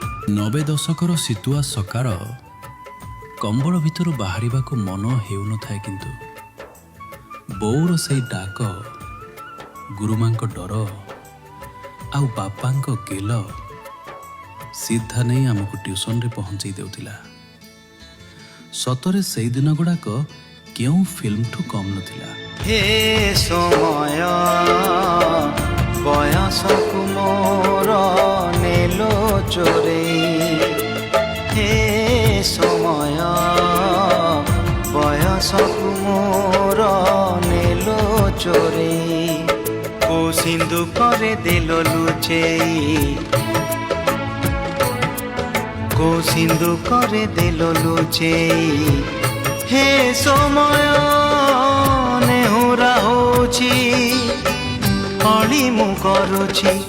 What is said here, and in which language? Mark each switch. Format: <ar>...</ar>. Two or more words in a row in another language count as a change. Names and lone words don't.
<or>ନବେ ଦଶକର ଶୀତୁଆ ସକାଳ କମ୍ବଳ ଭିତରୁ ବାହାରିବାକୁ ମନ ହେଉନଥାଏ, କିନ୍ତୁ ବୋଉର ସେଇ ଡାକ, ଗୁରୁମାଙ୍କ ଡର ଆଉ ବାପାଙ୍କ ଗେଲ ସିଧା ନେଇ ଆମକୁ ଟ୍ୟୁସନରେ ପହଞ୍ଚେଇ ଦେଉଥିଲା। ସତରେ ସେଇ ଦିନ ଗୁଡ଼ାକ କେଉଁ ଫିଲ୍ମଠୁ କମ୍ ନଥିଲା। ହେ ସମୟ ବୟସକୁ ମୋର ନେଲୋ ଚୋରେ, ହେ ସମୟ ବୟସକୁ ମୋର ନେଲୋ ଚୋରେ, କୋ ସିନ୍ଧୁ କରେ ଦେଲୋ ଲୁଚେଇ, କୋ ସିନ୍ଧୁ କରେ ଦେଲୋ ଲୁଚେଇ, ହେ ସମୟ ନେହୁରା ହୋଛି, ଅଲି ମୁ କରୁଛି।</or>